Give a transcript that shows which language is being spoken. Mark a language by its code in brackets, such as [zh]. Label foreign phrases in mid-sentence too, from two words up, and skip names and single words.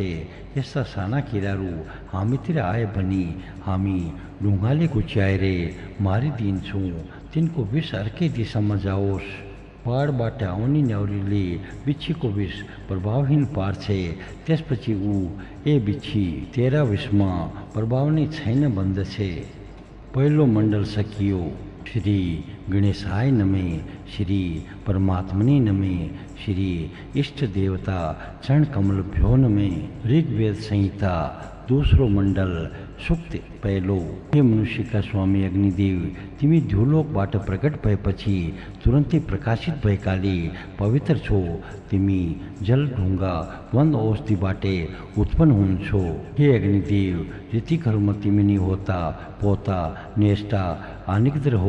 [ne] यस्ता साना किराहरू हामीतिर आए भने हामी ढुङ्गाले गुच्याएर मारिदिन्छौँ। तिनको विष अर्कै दिशामा जाओस्। पहाडबाट आउने न्याउरीले बिच्छीको विष प्रभावहीन पार्छ। त्यसपछि ऊ ए बिच्छी तेरा विषमा प्रभाव नै छैन भन्दछ। पहिलो मण्डल सकियो। [sa] श्री गणेशाय नमे, श्री परमात्मने नमे, श्री इष्ट देवता चरण कमल भ्यो नमे। [ne] ऋग्वेद संहिता दोस्रो मण्डल सूक्त पहिलो। हे मनुष्यका स्वामी अग्निदेव, तिमी ध्युलोकबाट प्रकट भएपछि तुरन्तै प्रकाशित भएकाले पवित्र छौ। तिमी जल, ढुङ्गा, वन औषधिबाटै उत्पन्न हुन्छौ। हे अग्निदेव, ऋतिकहरूमा तिमी नै होता, पोता, नेष्टा, आनिकदर हो।